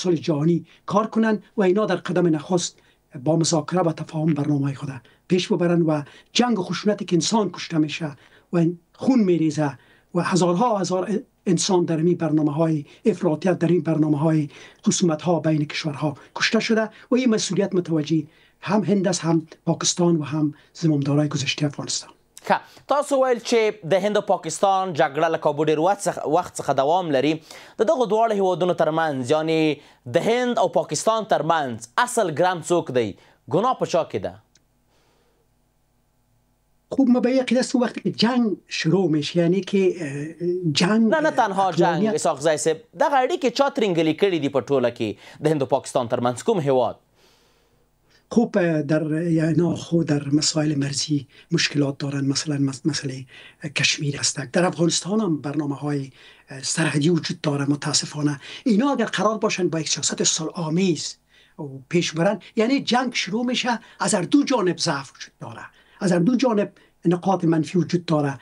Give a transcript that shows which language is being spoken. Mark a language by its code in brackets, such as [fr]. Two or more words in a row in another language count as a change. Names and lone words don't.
[fa] صلح جهانی کار کنن و اینا در قدم نخست با مذاکره و تفاهم برنامه خود پیش ببرن و جنگ و خشونتی که انسان کشته میشه و خون میریزه و هزارها هزار انسان در این برنامه های افراطیت، در این برنامه های خصومت ها بین کشورها کشته شده و این مسئولیت متوجه هم هند است، هم پاکستان و هم زمامدارای گذشته افغانستان. [ps] تاسو ویل چې د هند او پاکستان جګړه له کابو ډېر وخت څخه دوام لري. د دغو دواړو هیوادونو ترمنځ یعنی د هند او پاکستان ترمنځ اصل ګرم څوک دی؟ ګناه په چا کې ده؟ [fa] خوب ما به یقین است وقتی که جنگ شروع میشه، یعنی که جنگ [ps] نه تنها جنگ اسحاق زی صاحب، دغه اړیکې چا ترینګلي کړي دي په ټوله کې د هند او پاکستان ترمنځ؟ کوم هیواد؟ [fa] خوب در خود در مسائل مرزی مشکلات دارن. مثلا مسئله کشمیر است. در افغانستان هم برنامه های سرحدی وجود داره. متاسفانه اینا اگر قرار باشن با یک سیاست صلح آمیز پیش برن، یعنی جنگ شروع میشه، از هر دو جانب ضعف وجود داره، از هر دو جانب نقاط منفی وجود داره.